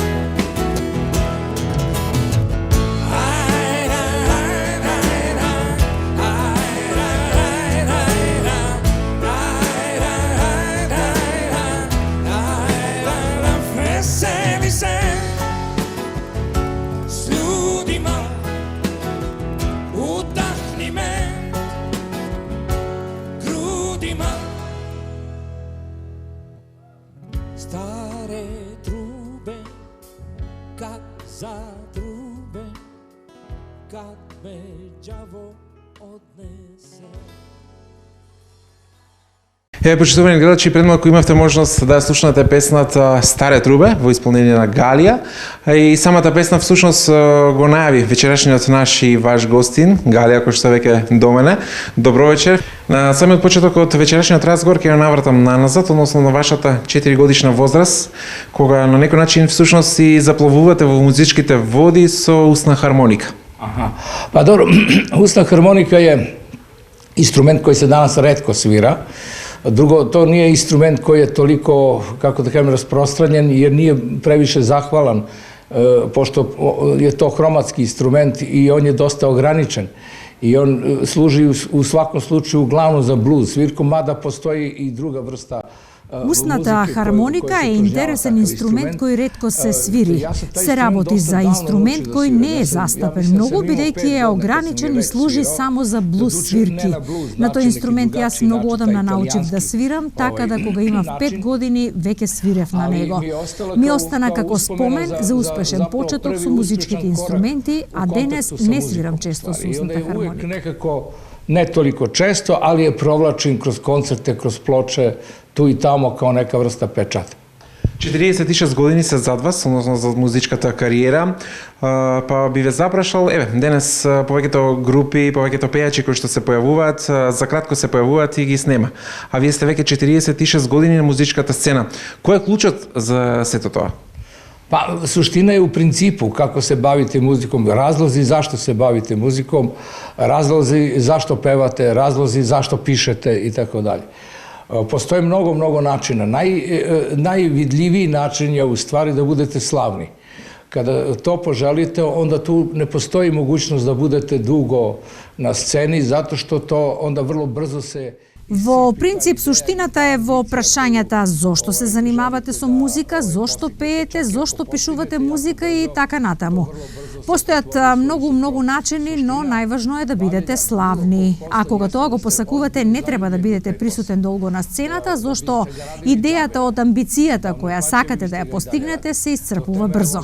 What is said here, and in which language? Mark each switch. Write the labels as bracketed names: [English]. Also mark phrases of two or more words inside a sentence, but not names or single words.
[Serbian] Veseli se s ljudima, udahni me grudima. Stare trube kad zatrube, kad me đavo odnese. [Macedonian] Почитувани гледачи, пред малку имавте можност да слушнете песната Старе трубе во исполнение на Галија. И самата песна всушност го најави вечерашниот наш и ваш гостин, Галија, кој што веќе до мене. Добро вечер. На самиот почеток од вечерашниот разговор ќе навратам наназад, односно на вашата 4 годишна возраст, кога на некој начин всушност си заплавувате во музичките води со устна хармоника. [Serbian] Па добро, устна хармоника е инструмент кој се данас ретко свира. Drugo, to nije instrument koji je toliko, kako da kažem, rasprostranjen, jer nije previše zahvalan, pošto je to hromatski instrument i on je dosta ograničen. I on služi u svakom slučaju uglavnom za blues svirku, mada postoji i druga vrsta. [Macedonian] Устната хармоника е интересен инструмент кој ретко се свири. Се работи за инструмент кој не е застапен многу, бидејќи е ограничен и служи само за блуз свирки. На тој инструмент јас многу одамна научив да свирам, така да кога имав 5 години веќе свирев на него. Ми остана како спомен за успешен почеток со музичките инструменти, а денес не свирам често со устната хармоника. [Serbian] Ne toliko često, ali je provlačim kroz koncerte, kroz ploče, tu i tamo kao neka vrsta pečata. [Macedonian] 46 години се зад вас, односно за музичката кариера, па би ве запрашал, денес повеќето групи, повеќето пејачи кои што се појавуваат, за кратко се појавуваат и ги снема. А вие сте веќе 46 години на музичката сцена. Кој е клучот за сето тоа? [Serbian] Pa, suština je u principu kako se bavite muzikom, razlozi zašto se bavite muzikom, razlozi zašto pevate, razlozi zašto pišete i tako dalje. Postoje mnogo načina. Najvidljiviji način je u stvari da budete slavni. Kada to poželite, onda tu ne postoji mogućnost da budete dugo na sceni, zato što to onda vrlo brzo se... [Macedonian] Во принцип, суштината е во прашањата зошто се занимавате со музика, зошто пеете, зошто пишувате музика и така натаму. Постојат многу начини, но најважно е да бидете славни. А кога тоа го посакувате, не треба да бидете присутен долго на сцената, зашто идејата од амбицијата која сакате да ја постигнете се исцрпува брзо.